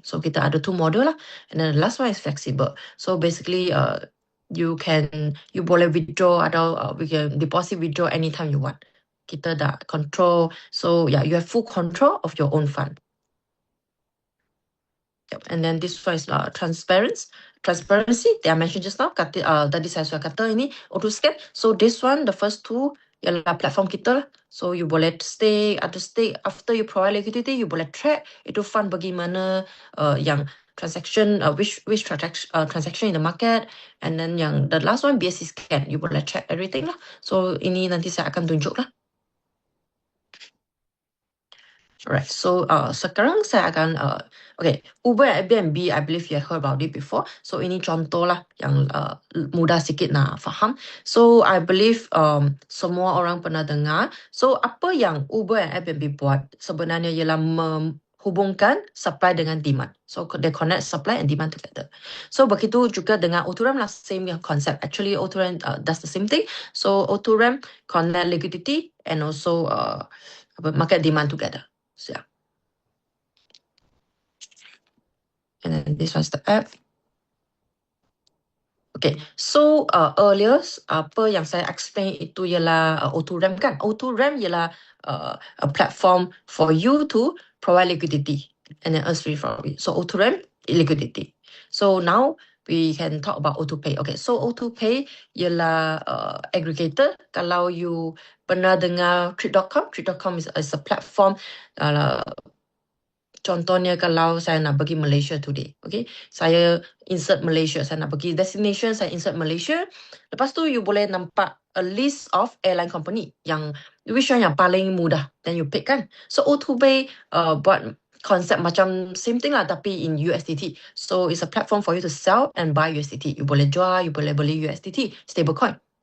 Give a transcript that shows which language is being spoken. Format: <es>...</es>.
<ms>So kita ada 2 module lah.</ms> <en>And then the last one is flexible. So basically, you</en> <ms>boleh</ms> <en>withdraw</en> <ms>atau</ms> <en>we can deposit, withdraw anytime you want.</en> <ms>Kita dah control.</ms> <en>So you have full control of your own fund. And then this one is transparency. They are mentioned just now.</en> <ms>Tadi saya sudah kata ini O2Scan.</ms> <en>So this one, the first two</en> <ms>ialah platform kita lah.</ms> <en>So you</en> <ms>boleh</ms> <en>stay after you provide liquidity, you boleh track</en> <ms>itu fund bagaimana yang</ms> <en>transaction, which transaction in the market. And then</en> <ms>yang</ms> <en>the last one,</en> <ms>BSC Scan, you boleh</ms> <en>track everything</en> <ms>lah. So ini nanti saya akan tunjuk lah.</ms> <en>Alright,</en> <ms>so sekarang saya akan</ms> <en>okay, Uber and Airbnb, I believe you have heard about it before.</en> <ms>So ini contoh lah yang mudah sikit nak faham.</ms> <en>So I believe</en> <ms>semua orang pernah dengar. So apa yang Uber and Airbnb buat sebenarnya ialah menghubungkan supply dengan demand.</ms> <en>So they connect supply and demand together.</en> <ms>So begitu juga dengan</ms> <en>O2 RAM lah, same concept. Actually O2 RAM does the same thing. So O2 RAM connect liquidity and also market demand together. So yeah. And then this one's the app. Okay, so earlier</en> <ms>apa yang saya explain itu ialah Auto-RAM kan.</ms> <en>Auto-RAM</en> <ms>ialah</ms> <en>a platform for you to provide liquidity and then earn free from it. So Auto-RAM liquidity. So now we can talk about Auto-Pay.</en> <ms>Okay, so Auto-Pay ialah aggregator. Kalau you pernah dengar Trip.com,</ms> <en>Trip.com is a platform.</en> <ms>Contohnya kalau saya nak pergi Malaysia today, okay, saya insert Malaysia, saya nak pergi</ms> <en>destination,</en> <ms>saya insert Malaysia. Lepas tu you boleh nampak</ms> <en>a list of airline company</en> <ms>yang</ms> <en>which one</en> <ms>yang paling mudah,</ms> <en>then you pick</en> <ms>kan. So Auto-Pay buat konsep macam</ms> <en>same thing</en> <ms>lah tapi</ms> <en>in USDT. So it's a platform for you to sell and buy USDT.</en> <ms>You boleh jual, you boleh beli USDT, stablecoin.</ms>